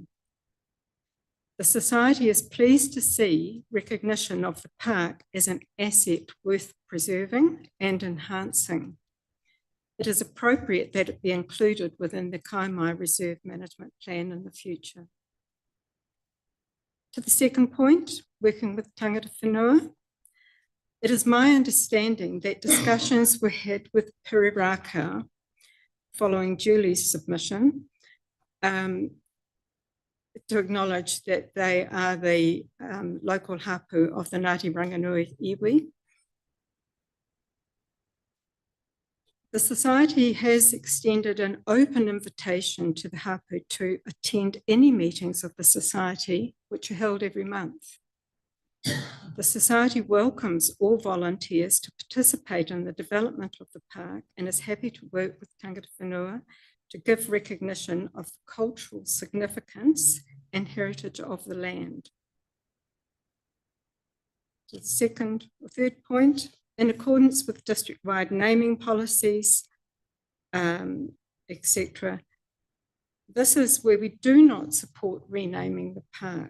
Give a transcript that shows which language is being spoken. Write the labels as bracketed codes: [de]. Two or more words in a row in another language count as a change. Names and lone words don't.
[en] The Society is pleased to see recognition of the park as an asset worth preserving and enhancing. It is appropriate that it be included within the Kaimai Reserve Management Plan in the future. To the second point, working with [mi] tangata whenua, [en] it is my understanding that discussions were had with Piriraka following Julie's submission to acknowledge that they are the local hapu of the Ngāti Ranganui iwi. The Society has extended an open invitation to the hapu to attend any meetings of the Society, which are held every month. The Society welcomes all volunteers to participate in the development of the park and is happy to work with [mi] tangata whenua [en] to give recognition of the cultural significance and heritage of the land. The second or third point, in accordance with district-wide naming policies, etc., this is where we do not support renaming the park.